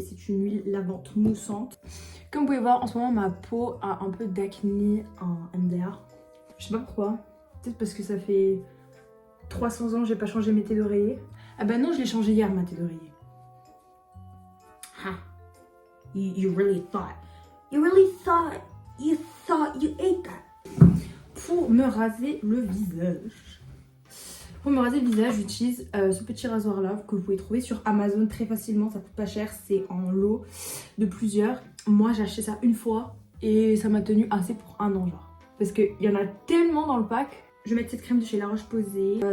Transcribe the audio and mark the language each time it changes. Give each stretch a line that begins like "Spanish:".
French: C'est une huile lavante moussante. Comme vous pouvez voir, en ce moment ma peau a un peu d'acné en MDR. Je sais pas pourquoi. Peut-être parce que ça fait 300 ans que j'ai pas changé mes thés d'oreiller. Ah bah non, je l'ai changé hier ma thé d'oreiller.
English: Ha. You really thought. You really thought you ate that.
French: Pour me raser le visage. Pour me raser le visage, j'utilise ce petit rasoir là que vous pouvez trouver sur Amazon très facilement. Ça coûte pas cher, c'est en lot de plusieurs. Moi j'ai acheté ça une fois et ça m'a tenu assez pour 1 an genre. Parce qu'il y en a tellement dans le pack. Je vais mettre cette crème de chez La Roche-Posay.